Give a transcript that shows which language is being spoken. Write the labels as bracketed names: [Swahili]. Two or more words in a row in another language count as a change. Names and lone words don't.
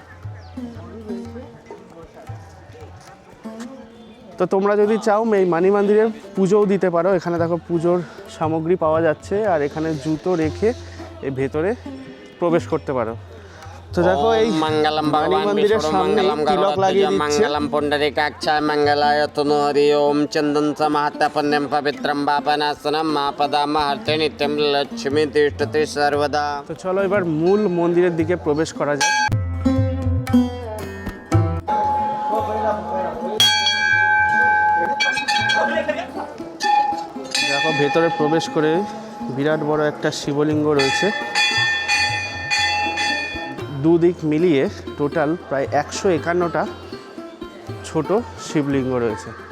[Bangla] তো তোমরা যদি চাও এই মানি মন্দিরের পুজোও দিতে পারো। এখানে দেখো পুজোর সামগ্রী পাওয়া যাচ্ছে, আর এখানে জুতো রেখে এই ভেতরে প্রবেশ করতে পারো। তো দেখো এই मंगलम মানি भगवान মন্দিরের विष्णु সামনে मंगलम তিলক লাগিয়ে गरुड़ध्वज দিচ্ছে। [Sanskrit] मंगलम पुंडरीकाक्षाय मंगलाय तनु हरि ओम चंदन समहत पुण्यम पवित्रम पापनाशनम मापदा महर्ते नित्यम लक्ष्मी तिष्ठति सर्वदा। [Bangla] তো চলো এবার মূল মন্দিরের দিকে প্রবেশ করা যায়। দেখো ভেতরে প্রবেশ করে বিরাট বড় একটা শিবলিঙ্গ রয়েছে। দুদিক মিলিয়ে টোটাল প্রায় 151টা ছোট শিবলিঙ্গ রয়েছে।